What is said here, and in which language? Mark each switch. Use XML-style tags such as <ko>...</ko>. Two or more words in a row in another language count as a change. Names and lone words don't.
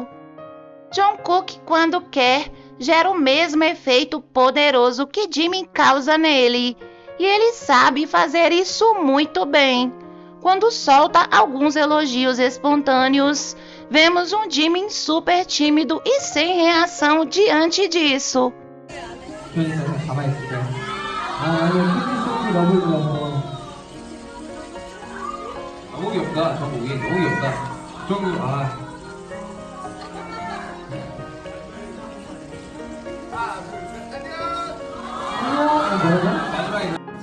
<pt>Jungkook, quando quer, gera o mesmo efeito poderoso que Jimin causa nele. E ele sabe fazer isso muito bem. Quando solta alguns elogios espontâneos, vemos um Jimin super tímido e sem reação diante disso.</pt> <ko>가만히 있을게. 아니 퀴즈 너무 좋아서. 너무 귀엽다. 정국이 너무 귀엽다. 정국 마지막에</ko>